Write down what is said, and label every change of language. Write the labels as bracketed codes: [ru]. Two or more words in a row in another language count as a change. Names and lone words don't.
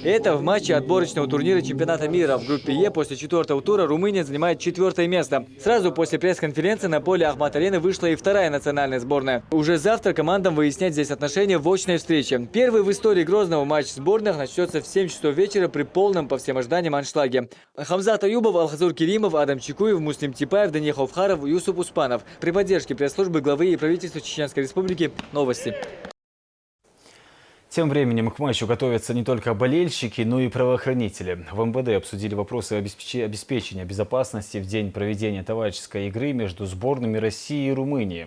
[ru] Это в матче отборочного турнира чемпионата мира. В группе Е после 4-го тура Румыния занимает 4-е место. Сразу после пресс-конференции на поле Ахмат-Арены вышла и вторая национальная сборная. Уже завтра командам выяснять здесь отношения в очной встрече. Первый в истории Грозного матч сборных начнется в 7 часов вечера при полном, по всем ожиданиям, аншлаге. Хамзат Аюбов, Алхазур Керимов, Адам Чикуев, Муслим Типаев, Даниил Ховхаров, Юсуп Успанов. При поддержке пресс-службы главы и правительства Чеченской Республики. Новости. Тем временем к матчу готовятся не только болельщики, но и правоохранители. В МВД обсудили вопросы обеспечения безопасности в день проведения товарищеской игры между сборными России и Румынии.